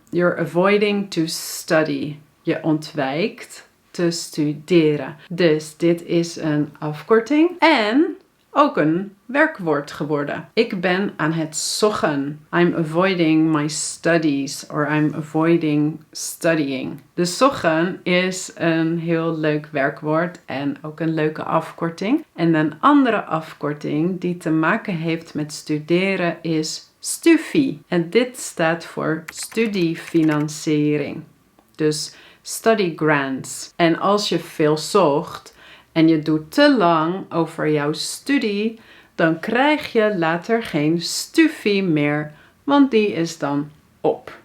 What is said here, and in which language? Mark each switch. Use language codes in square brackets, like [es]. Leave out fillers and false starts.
[en] You're avoiding to study. [nl] Je ontwijkt te studeren. Dus dit is een afkorting. En ook een werkwoord geworden. Ik ben aan het zoggen. [en] I'm avoiding my studies or I'm avoiding studying. [nl] De zoggen is een heel leuk werkwoord en ook een leuke afkorting. En een andere afkorting die te maken heeft met studeren is STUFI. En dit staat voor studiefinanciering. Dus [en] study grants. [nl] En als je veel zocht en je doet te lang over jouw studie, dan krijg je later geen STUFI meer, want die is dan op.